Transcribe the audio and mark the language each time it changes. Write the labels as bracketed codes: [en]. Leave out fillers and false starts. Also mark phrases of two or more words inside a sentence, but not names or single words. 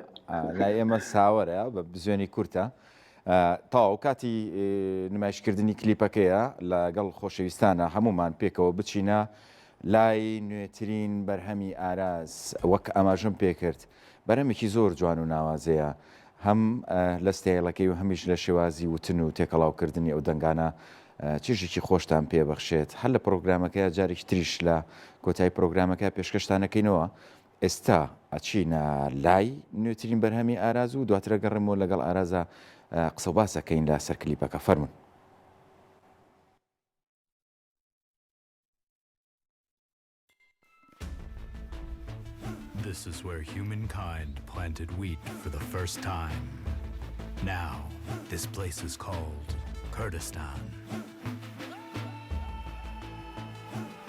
[ckb] لای ئێمە ساوەرە بە بزوێنی کورتە. تاو کاتی نمایشکردنی کلیپەکەیە لەگەڵ خۆشەویستانە هەمومان پێکەوە بچینە لای نوێترین بەرهەمی ئاراز وەک ئاماژەم پێکرد بەرهەمێکی زۆر جوان و ناوازەیە هەم لە ستایڵەکەی و هەمیش لە شێوازی وتن و تێکەڵاوکردنی ئەو دەنگانە چیژێکی خۆشتان پێ بەخشێت هەر لە پرۆگرامەکەی جارێکی تریش لە کۆتایی پرۆگرامەکە پێشکەشتانەکەینەوە. ئێستا ئەچینە لای نوێترین بەرهەمی ئاراز و دواترە گەڕێمەوە لەگەڵ ئارازە قسە و باسەکەین لە سەر کلیپەکە. فەرمون. [en] This is where humankind planted wheat for the first time. Now, this place is called Kurdistan.